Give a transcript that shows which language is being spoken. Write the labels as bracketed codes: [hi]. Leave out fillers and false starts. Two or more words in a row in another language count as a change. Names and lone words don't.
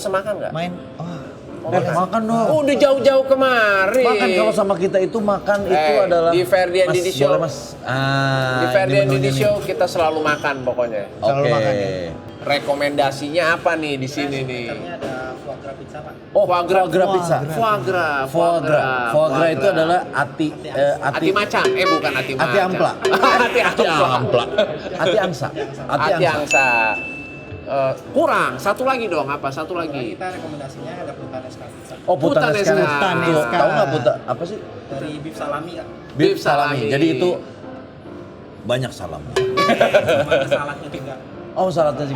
[id] makan nggak? main. Makan dong. Udah jauh-jauh kemari. Makan kalau sama kita itu makan itu adalah di Ferdian Mas, Didi Show. boleh, Mas. Di Ferdian ini Didi menunya Show kita selalu makan pokoknya. nih. Selalu Oke. makan ya. Rekomendasinya apa nih di sini nih? Ada foie gras pizza Pak. Oh, Foie gras. foie gras pizza. Foie gras. Foie gras itu adalah ati Ati macan, bukan ati macan. Ati ampla. Ati ampla. Ati angsa. Ati angsa. Kurang, satu lagi dong, apa? Satu lagi. Kita rekomendasinya ada putanesca pizza. Oh, Putanesca. Putanesca. Tahu nggak apa sih? Dari [en] beef salami [id] Kak. Beef [en] Beef salami. [id] salami. Jadi itu banyak salam. Ada saladnya juga. Oh, saladnya juga.